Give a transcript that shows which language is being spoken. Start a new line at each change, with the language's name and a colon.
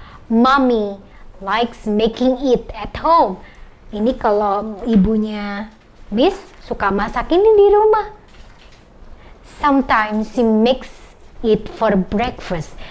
English: Mommy likes making it at home.
Indonesian: Ini kalau ibunya Miss suka masak ini di rumah.
English: Sometimes she makes it for breakfast.